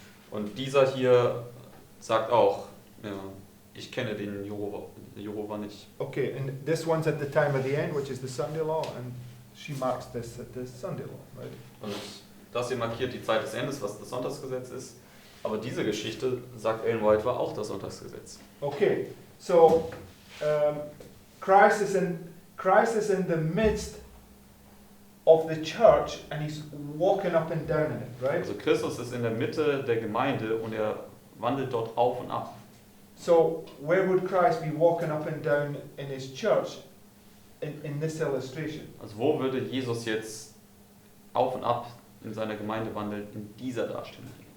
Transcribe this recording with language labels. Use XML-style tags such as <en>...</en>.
<de>Und dieser hier sagt auch, ja, ich kenne den Jehova nicht.</de> <en>Okay, and this one's at the time of the end, which is the Sunday law, and she marks this at the Sunday law, right?</en> <de>Und das hier markiert die Zeit des Endes, was das Sonntagsgesetz ist. Aber diese Geschichte, sagt Ellen White, war auch das Sonntagsgesetz.</de> <en>Okay, so Christ is in the midst of the church, and he's walking up and down in it, right?</en> <de>Also Christus ist in der Mitte der Gemeinde und er wandelt dort auf und ab.</de> <en>So where would Christ be walking up and down in his church in this illustration?</en> <de>Also wo würde Jesus jetzt auf und ab in seiner Gemeinde wandeln in dieser Darstellung?</de>